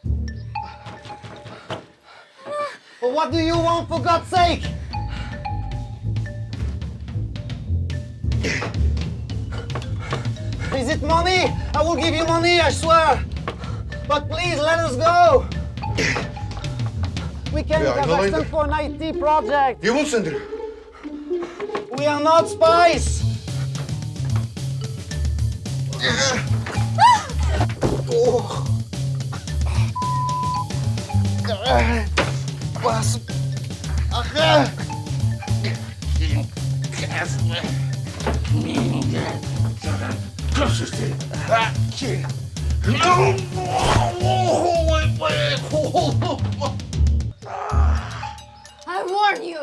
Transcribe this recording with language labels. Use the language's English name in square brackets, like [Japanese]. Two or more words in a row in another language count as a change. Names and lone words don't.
[English] Well, what do you want, for God's sake? Is it money? I will give you money, I swear. But please, let us go. We came to Kazakhstan for an IT project. [Kazakh] Не бол сендер? [English] We are not spies. [Kazakh] Басып. Аха. [English] I warn you!